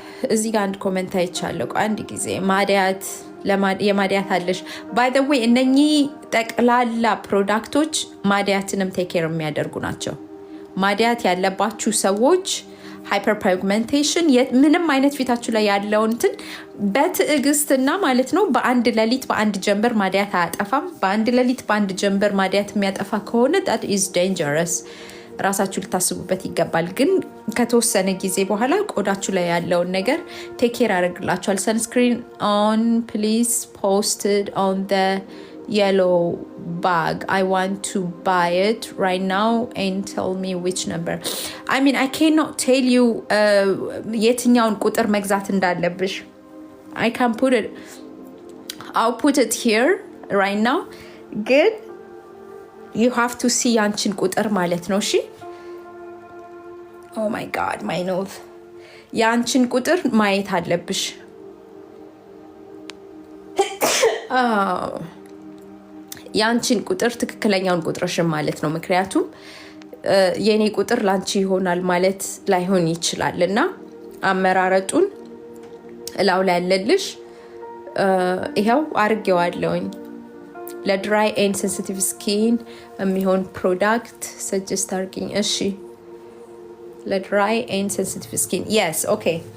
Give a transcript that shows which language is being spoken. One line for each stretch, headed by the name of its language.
Amharic: እዚህ ጋር አንድ ኮሜንት አይቻለሁ። አንድ ጊዜ ማዲያት የማዲያት አለሽ ባይ ዘ ዌይ እነኚህ ጠቅላላ ፕሮዳክቶች ማዲያትንም ቴክ ኬር የሚያደርጉ ናቸው። ማዲያት ያለባችሁ ሰዎች ሃይፐርፒግመንቴሽን ምንም አይነት ፊታችሁ ላይ ያለውንትን በትዕግስትና ማለት ነው በአንድ ሌሊት በአንድ ጀንበር ማዲያት አያጠፋም። በአንድ ሌሊት በአንድ ጀንበር ማዲያት የሚያጠፋ ከሆነ
English: that is dangerous።
Amharic: ራሳችሁ ልታስቡበት ይገባል። ግን ከተወሰነ ጊዜ በኋላ ቆዳችሁ ላይ ያለውን ነገር ቴክ ኬር ያደርግላችኋል።
English: ሰንስክሪን ኦን ፕሊዝ ፖስትድ ኦን the yellow bag. I want to buy it right now and tell me which number. I mean I cannot tell you
Amharic: የትኛውን ቁጥር መግዛት እንዳለብሽ።
English: I can put it, I'll put it here right now. Good. You have to see
Amharic: ያንቺን ቁጥር ማለት ነው። እሺ
English: oh my god my nose
Amharic: ያንቺን ቁጥር ማየት አለብሽ። ያንቺን ቁጥር ትክክለኛውን ቁጥርሽን ማለት ነው። ምክንያቱም የኔ ቁጥር ላንቺ ይሆናል ማለት ላይሆን ይችላል። እና አመራረጡን እላው ላይ ያለልሽ ይሄው አርጌዋለሁኝ። ለድራይ ኤንድ ሴንሲቲቭ ስኪን የሚሆን ፕሮዳክት ሰጀስት አርጊኝ። እሺ ለድራይ ኤንድ ሴንሲቲቭ ስኪን
English: yes okay